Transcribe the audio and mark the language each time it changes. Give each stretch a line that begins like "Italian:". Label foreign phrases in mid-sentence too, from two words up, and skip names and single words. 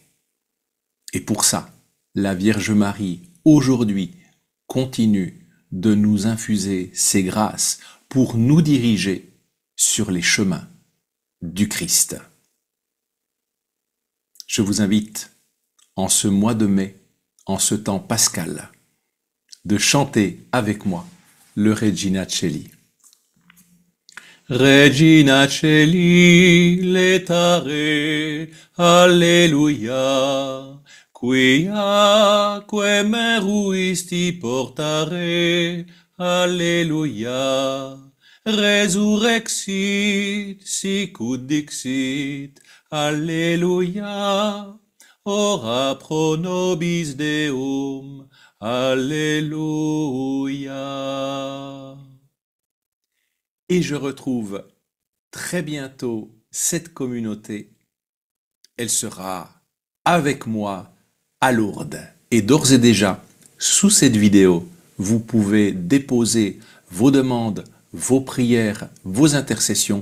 French: Et pour ça, la Vierge Marie aujourd'hui continue de nous infuser ses grâces pour nous diriger sur les chemins du Christ. Je vous invite, en ce mois de mai, en ce temps pascal, de chanter avec moi le Regina Coeli.
Latin: Regina Coeli, letare, alleluia, quiaque meruisti portare, alleluia, resurrexit, sicut dixit, alleluia, ora pro nobis Deum, alléluia.
French: Et je retrouve très bientôt cette communauté. Elle sera avec moi à Lourdes. Et d'ores et déjà, sous cette vidéo, vous pouvez déposer vos demandes, vos prières, vos intercessions.